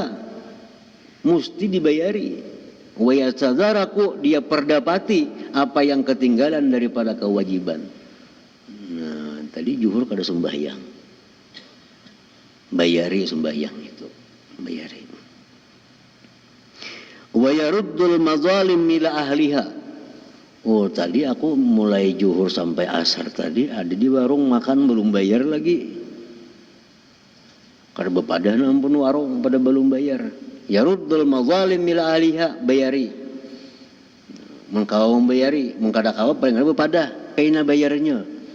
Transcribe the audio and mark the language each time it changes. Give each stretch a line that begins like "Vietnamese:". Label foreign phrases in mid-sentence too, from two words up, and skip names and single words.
Banjar: Mesti dibayari.
Arabic: ويتدارك,
Banjar: dia perdapati apa yang ketinggalan daripada kewajiban. Nah, tadi juhur kada sembahyang. Bayari sembahyang itu. Bayari.
Arabic: ويرد المظالم إلى أهلها.
Banjar: Oh, tadi aku mulai juhur sampai asar tadi ada di warung makan belum bayar lagi. Kada bepadah ampun warung pada belum bayar.
Arabic: يرد المظالم إلى أهلها,
Banjar: bayari. Mengkawa membayari, mengkada kawa paling kada bepadah kaina bayarnya.